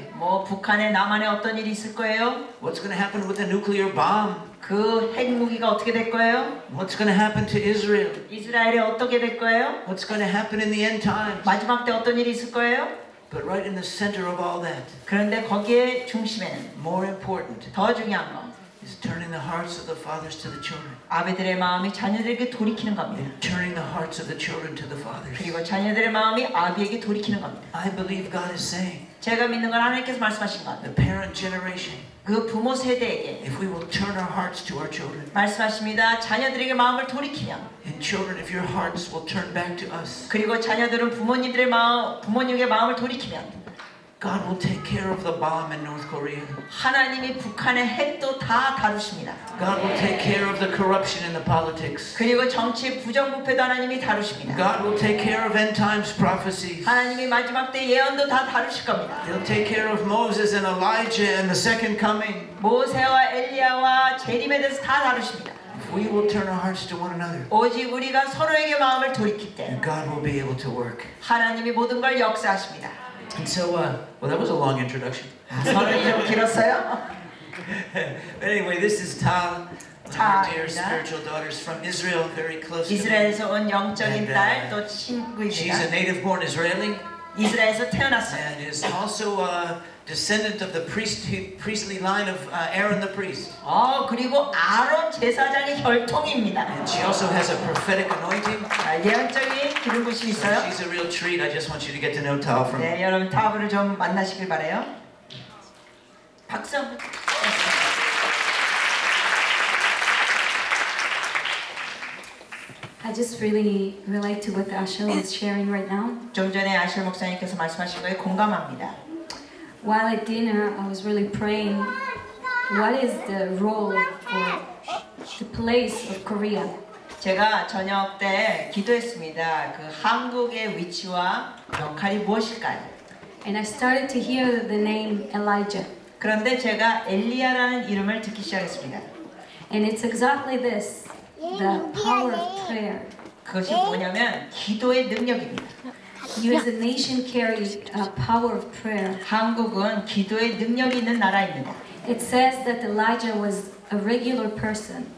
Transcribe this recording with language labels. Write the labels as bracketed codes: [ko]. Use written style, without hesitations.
[ko] 뭐 북한에 남한에 어떤 일이 있을 거예요? [en] What's going to happen with the nuclear bomb? [ko] 그 핵무기가 어떻게 될 거예요? [en] What's going to happen to Israel? [ko] 이스라엘에 어떻게 될 거예요? [en] What's going to happen in the end times? [ko] 마지막 때 어떤 일이 있을 거예요? [en] But right in the center of all that, [ko] 그런데 거기에 중심에는 [en] more important, [ko] 더 중요한 거 [en] is turning the hearts of the fathers to the children. [ko] 아버들의 마음이 자녀들에게 돌이키는 겁니다. [en] And turning the hearts of the children to the fathers. [ko] 그리고 자녀들의 마음이 아비에게 돌이키는 겁니다. [en] I believe God is saying, [ko] 제가 믿는 건 하나님께서 말씀하신 것 [en] the parent generation, [ko] 그 부모 세대에게 [en] if we will turn our hearts to our children, [ko] 말씀하십니다. 자녀들에게 마음을 돌이키면 [en] and children, if your hearts will turn back to us, [ko] 그리고 자녀들은 부모님들의 마음, 부모님의 마음을 돌이키면 [en] God will take care of the bomb in North Korea. [ko] 하나님이 북한의 핵도 다 다루십니다. [en] God will take care of the corruption in the politics. [ko] 그리고 정치 부정부패도 하나님이 다루십니다. [en] God will take care of end times prophecies. [ko] 하나님이 마지막 때 예언도 다 다루실 겁니다. [en] He'll take care of Moses and Elijah and the second coming. [ko] 모세와 엘리야와 재림에 대해서 다 다루십니다. [en] If we will turn our hearts to one another, [ko] 오직 우리가 서로에게 마음을 돌이킬 때 [en] God will be able to work. [ko] 하나님이 모든 걸 역사하십니다. [en] And so, well, that was a long introduction. [ko] 설명이 좀 길었어요? [en] But anyway, this is Tal, our dear spiritual daughters from Israel, very close to me. [ko] 이스라엘에서 온 영적인 [en] And, [ko] 딸 또 [en] She's [ko] 친구입니다. [en] a native-born Israeli [ko] 이스라엘에서 태어났어요. [en] and is also a descendant of the priestly line of Aaron the priest. [ko] 그리고 아론 제사장의 혈통입니다. [en] And she also has a prophetic anointing. [ko] 예언적인 기름 부심이 [en] So [ko] 있어요. [en] she's a real treat. I just want you to get to know Tal from. [ko] 네, 여러분 타브를 좀 만나시길 바래요. 박수 한번. [en] I just really relate to what Asher is sharing right now. [ko] 좀 전에 아실 목사님께서 말씀하신 거에 공감합니다. [en] While at dinner, I was really praying, what is the role or the place of Korea? [ko] 제가 저녁 때 기도했습니다. 그 한국의 위치와 역할이 무엇일까요? [en] And I started to hear the name Elijah. [ko] 그런데 제가 엘리야라는 이름을 듣기 시작했습니다. [en] And it's exactly this, the power of prayer. [ko] 그것이 뭐냐면 기도의 능력입니다. [en] You as a nation carry a power of prayer. [ko] 한국은 기도의 능력이 있는 나라입니다. [en] It says that Elijah was a regular person.